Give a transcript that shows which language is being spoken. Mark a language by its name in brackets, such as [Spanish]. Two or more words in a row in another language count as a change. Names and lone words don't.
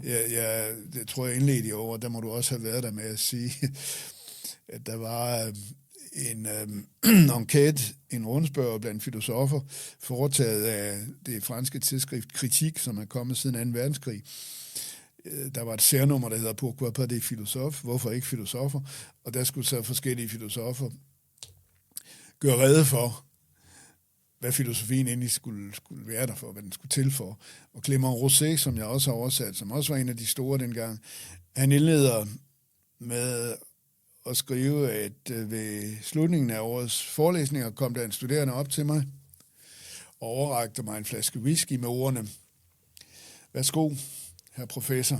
[Danish] Det tror jeg indledte i år, der må du også have været der med at sige, at der var en enquete, en rundspørg blandt filosofer, foretaget af det franske tidsskrift Kritik, som er kommet siden 2. verdenskrig. Der var et særnummer, der hedder Pourquoi pas des philosophes? Hvorfor ikke filosofer? Og der skulle så forskellige filosofer gøre rede for, hvad filosofien egentlig skulle være der for, hvad den skulle til for. Og Clément Rosset, som jeg også har oversat, som også var en af de store dengang, han indleder med at skrive, at ved slutningen af årets forelæsninger kom der en studerende op til mig og overrakte mig en flaske whisky med ordene: værsgo, herr professor.